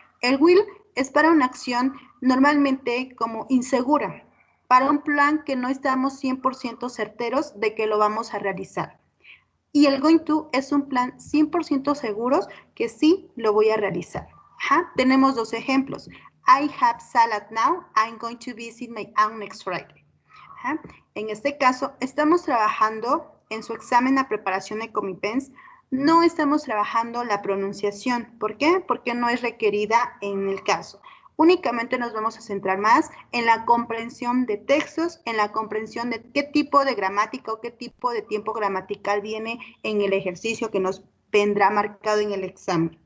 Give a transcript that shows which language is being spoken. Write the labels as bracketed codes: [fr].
[es] El will es para una acción normalmente como insegura, para un plan que no estamos 100% certeros de que lo vamos a realizar. Y el going to es un plan 100% seguros que sí lo voy a realizar. Tenemos dos ejemplos. [en] I have salad now. I'm going to visit my aunt next Friday. [es] En este caso, estamos trabajando en su examen a preparación de Comipens. No estamos trabajando la pronunciación. ¿Por qué? Porque no es requerida en el caso. Únicamente nos vamos a centrar más en la comprensión de textos, en la comprensión de qué tipo de gramática o qué tipo de tiempo gramatical viene en el ejercicio que nos vendrá marcado en el examen.